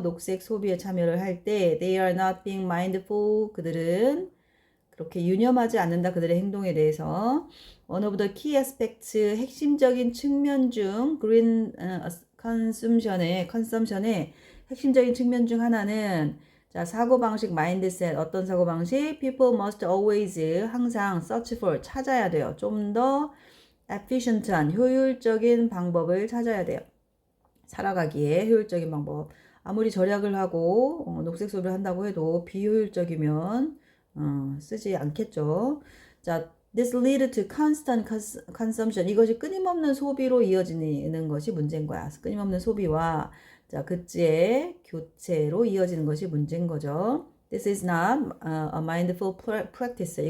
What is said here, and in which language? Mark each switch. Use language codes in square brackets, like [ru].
[ko] 녹색 소비에 참여를 할 때 [en] they are not being mindful [ko] 그들은 그렇게 유념하지 않는다 그들의 행동에 대해서 [en] one of the key aspects [ko] 핵심적인 측면 중 green consumption의 핵심적인 측면 중 하나는 자, 사고방식 마인드셋 어떤 사고방식? [en] People must always [ko] 항상 [en] search for [ko] 찾아야 돼요. 좀 더 efficient한 효율적인 방법을 찾아야 돼요. 살아가기에 효율적인 방법. 아무리 절약을 하고 녹색 소비를 한다고 해도 비효율적이면 쓰지 않겠죠. [en] 자, this lead to constant consumption. [ko] 이것이 끊임없는 소비로 이어지는 것이 문제인 거야. 끊임없는 소비와 자, 그치의 교체로 이어지는 것이 문제인 거죠. [en] This is not a mindful practice.